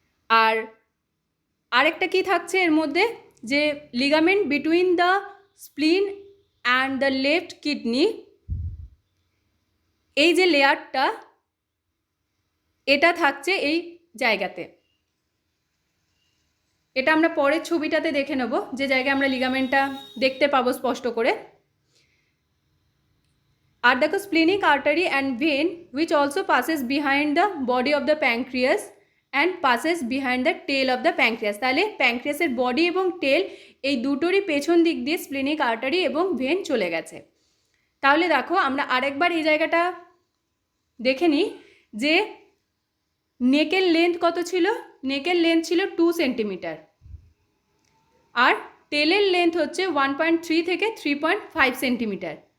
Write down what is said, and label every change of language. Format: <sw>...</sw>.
<bn>আর আরেকটা কি থাকছে এর মধ্যে, যে ligament</bn> <en>between the spleen and the left kidney,</en> <bn>এই যে লেয়ারটা এটা থাকছে এই জায়গাতে। এটা আমরা পরের ছবিটাতে দেখে নেব, যে জায়গায় আমরা লিগামেন্টটা দেখতে পাবো স্পষ্ট করে। আর দেখো,</bn> <en>Splenic artery and vein which also passes behind the body of the pancreas and passes behind the tail of the pancreas।</en> <bn>তাহলে প্যানক্রিয়াসের বডি এবং টেল এই দুটোরই পেছন দিক দিয়ে স্প্লিনিক আর্টারি এবং ভেন চলে গেছে। তাহলে দেখো, আমরা আরেকবার এই জায়গাটা দেখে নিই যে নেকের লেন্থ কত ছিল? নেকের লেন্থ ছিল 2 সেন্টিমিটার, আর টেলের লেন্থ হচ্ছে 1.3 থেকে 3.5 সেন্টিমিটার।</bn>